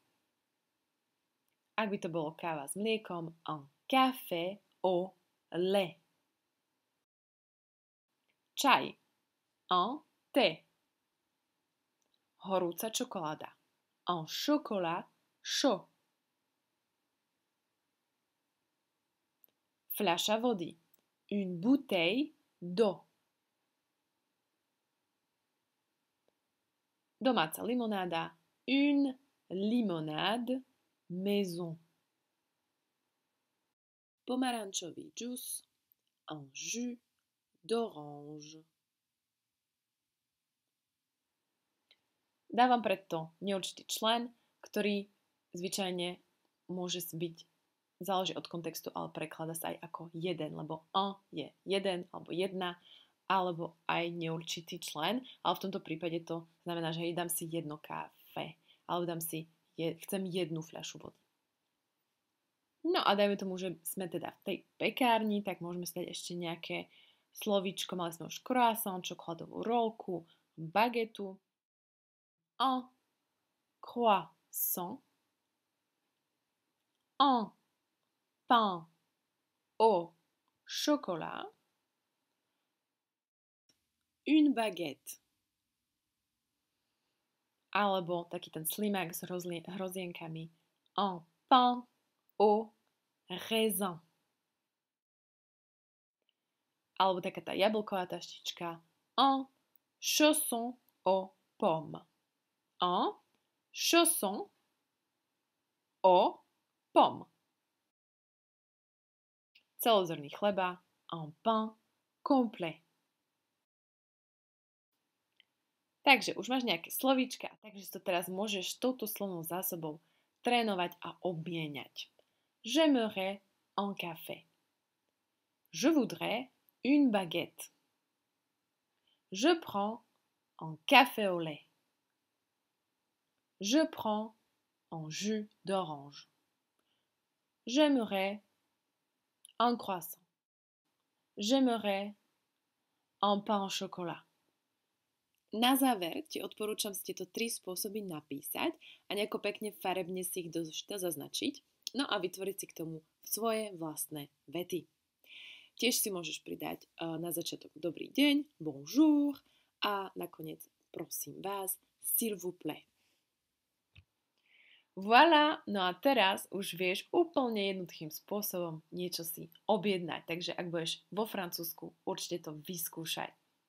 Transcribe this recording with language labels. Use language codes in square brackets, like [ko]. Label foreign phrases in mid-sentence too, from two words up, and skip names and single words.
[sk] Ak by to bolo káva s mliekom, [fr] un café au lait. Čaj, un thé. [sk] Horúca čokoláda, [fr] un chocolat chaud. [sk] Fľaša vody, [fr] une bouteille d'eau. [sk] Domáca limonáda, [fr] une limonade maison. [sk] Pomarančový džus, [fr] un jus d'orange. [sk] Dávam preto neurčitý člen, ktorý zvyčajne môže byť, záleží od kontextu, ale prekladá sa aj ako jeden, lebo un je jeden alebo jedna, alebo aj neurčitý člen, ale v tomto prípade to znamená, že dám si jedno káfe, alebo chcem jednu fľašu vody. No a dajme tomu, že sme teda v tej pekárni, tak môžeme si dať ešte nejaké slovíčko, mali sme už croissant, čokoládovú rolku, bagetu, [fr] un croissant, un pain au chocolat, une baguette. [sk] Alebo taký ten slimák s hrozienkami, [fr] un pain au raisin. [sk] Alebo taká tá jablková taštička, [fr] un chausson aux pommes. Un chausson aux pommes. [sk] Celozrný chleba, [fr] un pain complet. [sk] Takže už máš nejaké slovíčka, takže to teraz môžeš touto slovnou zásobou trénovať a obmieniať. [fr] J'aimerais un café. Je voudrais une baguette. Je prends un café au lait. Je prends un jus d'orange. J'aimerais un croissant. J'aimerais un pain au chocolat. [sk] Na záver ti odporúčam si tieto 3 spôsoby napísať a nejako pekne farebne si ich do zošita zaznačiť, no a vytvoriť si k tomu svoje vlastné vety. Tiež si môžeš pridať na začiatok dobrý deň, bonjour a nakoniec prosím vás, [fr] s'il vous plaît. Voilà, [sk] no a teraz už vieš úplne jednoduchým spôsobom niečo si objednať, takže ak budeš vo Francúzsku, určite to vyskúšaj.